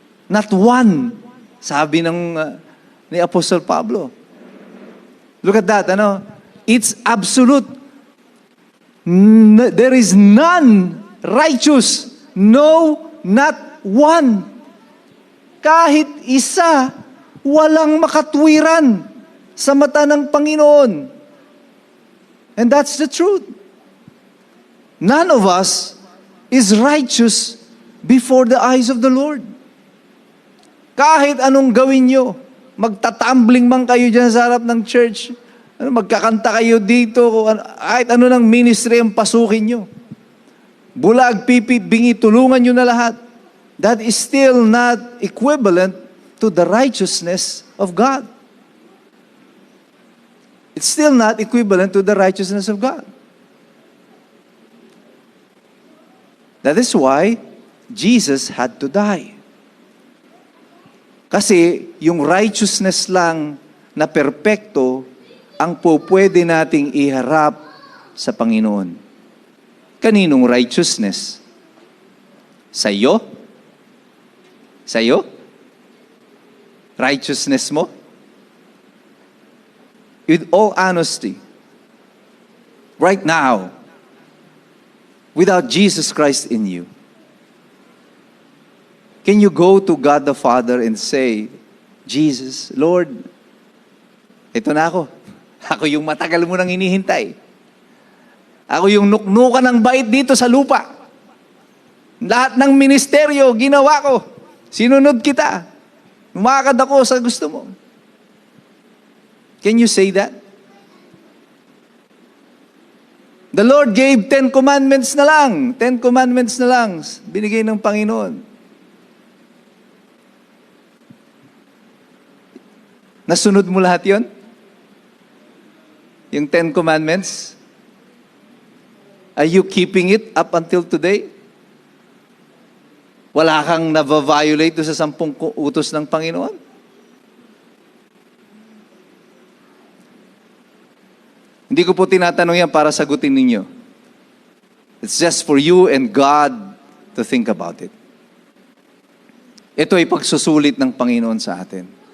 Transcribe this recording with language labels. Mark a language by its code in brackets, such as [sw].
[en] Not one, [tl] sabi ni Apostle Pablo. [en] Look at that, It's absolute. There is none righteous. No, not one. [tl] Kahit isa, walang makatwiran sa mata ng Panginoon. [en] And that's the truth. None of us is righteous before the eyes of the Lord. [tl] Kahit anong gawin nyo, magtatumbling man kayo dyan sa harap ng church, magkakanta kayo dito, kahit ano ng ministry ang pasukin nyo. Bulag, pipi, bingi, tulungan nyo na lahat. [en] That is still not equivalent to the righteousness of God. It's still not equivalent to the righteousness of God. That is why Jesus had to die. [tl] Kasi yung righteousness lang na perpekto ang pwede nating iharap sa Panginoon. Kaninong righteousness? Sa'yo? Sa'yo? Righteousness mo? [en] With all honesty, right now, without Jesus Christ in you, can you go to God the Father and say, Jesus, Lord, [tl] ito na ako. Ako yung matagal mo nang hinihintay. Ako yung nuknukan ng bait dito sa lupa. Lahat ng ministeryo, ginawa ko. Sinunod kita. Lumakad ako sa gusto mo. [en] Can you say that? The Lord gave 10 commandments [tl] na lang. 10 commandments na lang. Binigay ng Panginoon. Nasunod mo lahat yon? Yung 10 commandments? [en] Are you keeping it up until today? [tl] Wala kang nava-violate sa 10 utos ng Panginoon? Hindi ko po tinatanong yan para sagutin ninyo. [en] It's just for you and God to think about it. [tl] Ito ay pagsusulit ng Panginoon sa atin.